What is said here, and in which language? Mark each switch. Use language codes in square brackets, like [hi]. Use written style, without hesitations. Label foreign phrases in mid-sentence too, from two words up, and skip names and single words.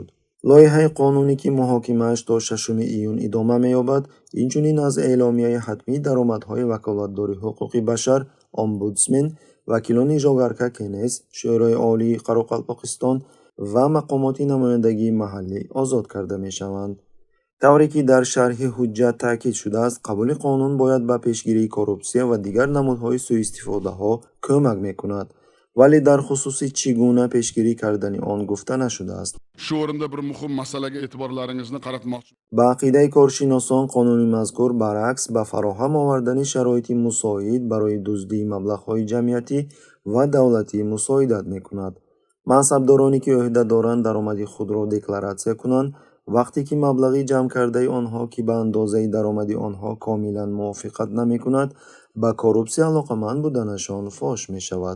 [tg] лоиҳаи қонуне ки муҳокимааш то 6 июн идома меёбад, инчунин аз эъломияи ҳатмии даромадҳои ваколатдори ҳуқуқи башар, омбудсмен, вакилони жогарка Кенес, шӯрои олии Қароқалпоқистон ва мақомоти намояндагии маҳаллӣ озод карда мешаванд. тавре ки дар шарҳи ҳуҷҷат таъкид шудааст, қабули қонун бояд ба пешгирии коррупсия ва дигар намудҳои сӯистифодаҳо кӯмак мекунад, вале дар хусуси чӣ гуна пешгирӣ кардани он гуфта нашудааст. [uz] Shu o'rinda bir muhim masalaga e'tiborlaringizni qaratmoqchi. [tg] ба ақидаи коршиносон, қонуни мазкур баръакс ба фароҳам овардани sharoiti мусоид барои дуздии маблағҳои ҷамъиятӣ ва давлатӣ мусоидат мекунад. мансабдороне ки ӯҳда доранд даромади худро декларатсия кунанд, вақте ки маблағи ҷамъкардаи онҳо ки ба андозаи даромади онҳо комилан мувофиқат намекунад, ба коррупсия алоқаманд буданашон фош мешавад.